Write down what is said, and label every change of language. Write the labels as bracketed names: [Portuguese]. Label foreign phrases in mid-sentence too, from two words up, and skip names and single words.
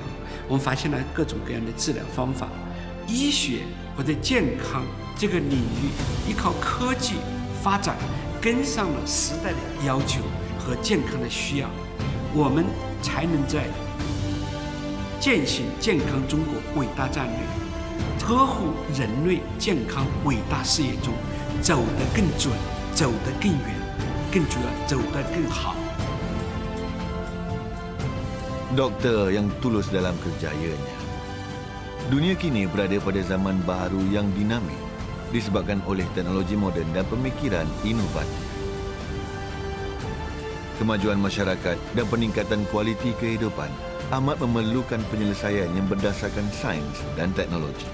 [Chinese] 我们发现了各种各样的治疗方法，医学或者健康这个领域，依靠科技发展，跟上了时代的要求和健康的需要，我们才能在践行健康中国伟大战略、呵护人类健康伟大事业中走得更准、走得更远，更主要走得更好。 [Malay] Doktor yang tulus dalam kerjayanya. Dunia kini berada pada zaman baharu yang dinamik disebabkan oleh teknologi moden dan pemikiran inovatif. Kemajuan masyarakat dan peningkatan kualiti kehidupan amat memerlukan penyelesaian yang berdasarkan sains dan teknologi.